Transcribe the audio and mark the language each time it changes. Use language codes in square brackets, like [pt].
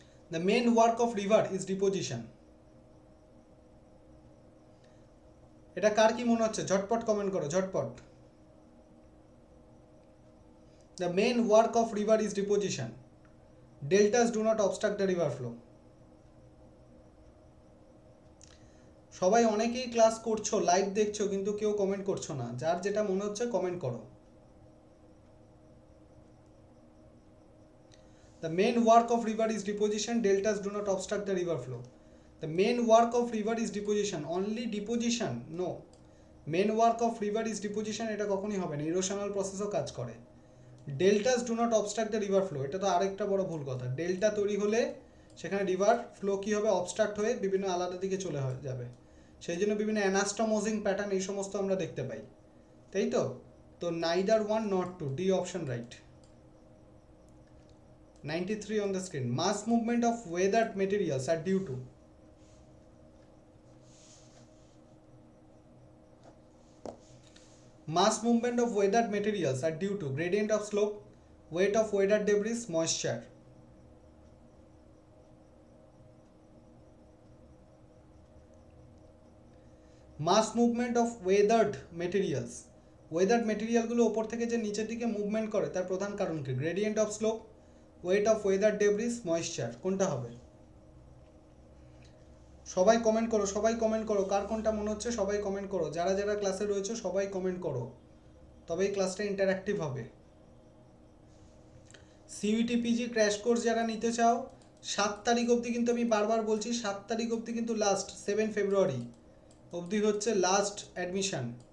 [en] The main work of river is deposition. [bn] এটা কার কি মনে হচ্ছে? ঝটপট কমেন্ট করো, ঝটপট। [en] The main work of river is deposition. Deltas do not obstruct the river flow. [bn] সবাই অনেকেই ক্লাস করছো, লাইভ দেখছো, কিন্তু কেউ কমেন্ট করছো না। যার যেটা মনে হচ্ছে কমেন্ট করো। [en] The main work of river is deposition. Deltas do not obstruct the river flow. The main work of river is deposition. Only deposition? No. Main work of river is deposition [bn] এটা কখনোই হবে না, erosional প্রসেসও কাজ করে। [en] Deltas do not obstruct the river flow, [bn] এটা তো আরেকটা বড় ভুল কথা। ডেল্টা তৈরি হলে সেখানে রিভার ফ্লো কি হবে? অবস্ট্রাক্ট হয়ে বিভিন্ন আলাদা দিকে চলে যাবে। সেই জন্য বিভিন্ন অ্যানাস্টোমোজিং প্যাটার্ন এই সমস্ত আমরা দেখতে পাই, তাই তো? [en] তো neither one not two, D option right. 93 on the screen. Mass movement of weathered materials are due to? Mass movement of weathered materials are due to gradient of slope, weight of weathered debris, moisture. Mass movement of weathered materials. [bn] Weathered material গুলো উপর থেকে যে নিচের দিকে movement করে তার প্রধান কারণ কি? [en] Gradient of slope, weight of weathered debris, moisture. [bn] কোনটা হবে? সবাই কমেন্ট করো, কার কোনটা মনে হচ্ছে সবাই কমেন্ট করো। যারা যারা ক্লাসে রয়েছে সবাই কমেন্ট করো, তবেই ক্লাসটা ইন্টারঅ্যাক্টিভ হবে। সিইউটি পিজি ক্র্যাশ কোর্স যারা নিতে চাও 7 তারিখ অবধি, কিন্তু আমি বারবার বলছি 7 তারিখ অবধি কিন্তু লাস্ট, 7 ফেব্রুয়ারি অবধি হচ্ছে লাস্ট অ্যাডমিশন।